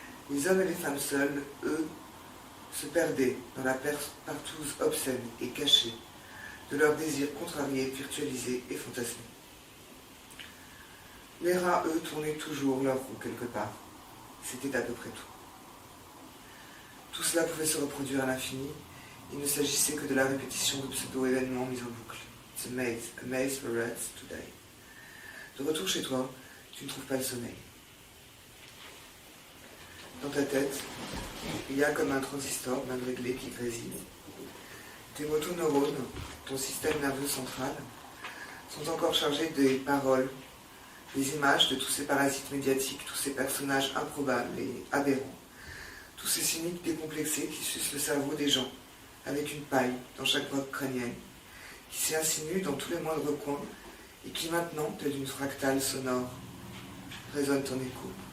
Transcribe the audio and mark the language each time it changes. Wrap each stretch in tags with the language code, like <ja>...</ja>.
<fr>Les hommes et les femmes seuls, eux, se perdaient dans la partouze obscène et cachée de leurs désirs contrariés, virtualisés et fantasmés. Les rats, eux, tournaient toujours leur roue quelque part. C'était à peu près tout. Tout cela pouvait se reproduire à l'infini. Il ne s'agissait que de la répétition de pseudo-événements mis en boucle.</fr> <en>It's a maze for rats to die.</en> <fr>De retour chez toi, tu ne trouves pas le sommeil. Dans ta tête, il y a comme un transistor mal réglé qui grésille. Tes motoneurones, ton système nerveux central, sont encore chargés des paroles, des images de tous ces parasites médiatiques, tous ces personnages improbables et aberrants, tous ces cyniques décomplexés qui sucent le cerveau des gens, avec une paille dans chaque grotte crânienne, qui s'y insinue dans tous les moindres coins et qui maintenant, telle une fractale sonore, résonne en écho.</fr>